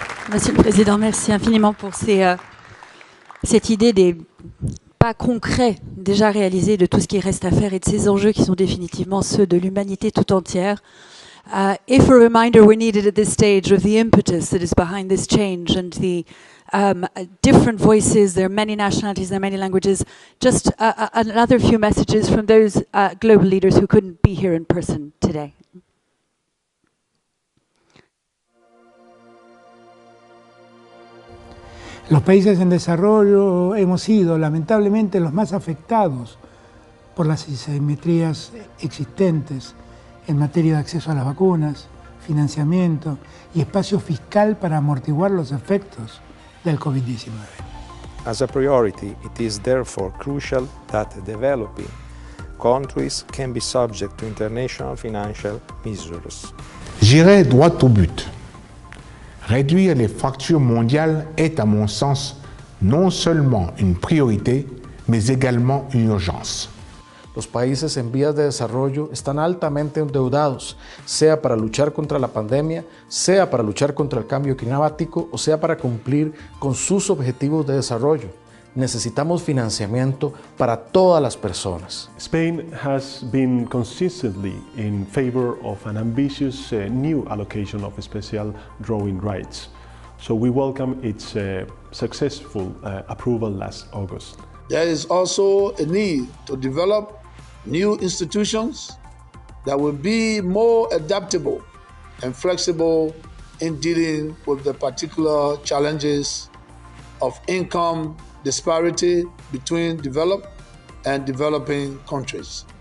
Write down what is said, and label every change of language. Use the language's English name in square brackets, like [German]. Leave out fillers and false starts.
[French] Monsieur le Président, merci infiniment pour cette idée des pas concrets déjà réalisés de tout ce qui reste à faire et de ces enjeux qui sont définitivement ceux de l'humanité tout entière. [English] If a reminder were needed at this stage of the impetus that is behind this change and the different voices, there are many nationalities, there are many languages, just another few messages from those global leaders who couldn't be here in person today. [Spanish] Los países en desarrollo hemos sido lamentablemente los más afectados por las asimetrías existentes en materia de acceso a las vacunas, financiamiento y espacio fiscal para amortiguar los efectos del COVID-19. [English] As a priority, it is therefore crucial that developing countries can be subject to international financial measures. [French] J'irai droit au but. Réduire les fractures mondiales est, à mon sens, non seulement une priorité, mais également une urgence. [Spanish] Los países en vías de desarrollo están altamente endeudados, sea para luchar contra la pandemia, sea para luchar contra el cambio climático o sea para cumplir con sus objetivos de desarrollo. Necesitamos financiamiento para todas las personas. [English] Spain has been consistently in favor of an ambitious new allocation of special drawing rights. So we welcome its successful approval last August. There is also a need to develop new institutions that will be more adaptable and flexible in dealing with the particular challenges of income disparity between developed and developing countries.